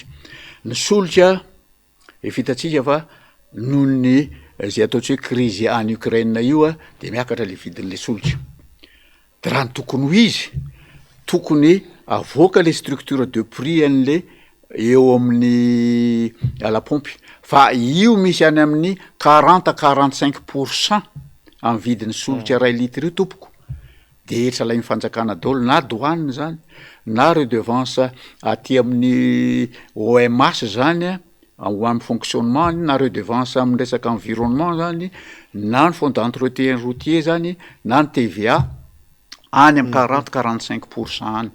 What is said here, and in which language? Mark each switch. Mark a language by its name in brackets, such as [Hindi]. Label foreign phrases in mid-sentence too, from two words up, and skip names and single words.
[Malagasy] ny solika fitatsika fa noho ny zay ataotsy hoe crise any Ukraine io de miakatra le vidin'le solika de raha ny tokony ho izy tokony avoaka le [French] structure de prix [Malagasy] an'le eo amin'ny [French] à la pompe [Malagasy] fa io misy any amin'ny 40 à 45% amin'ny vidin'ny solika ray litre io tompoko de etra lay mifanjakana daholo na douane zany na redevance aty amin'ny OMS zany ho amin'ny fonctionnement na redevance amin'ny resaka environnement zany na ny [French] fond d'entretien routier [Malagasy] zany na ny TVA any amin'ny 40-45% any.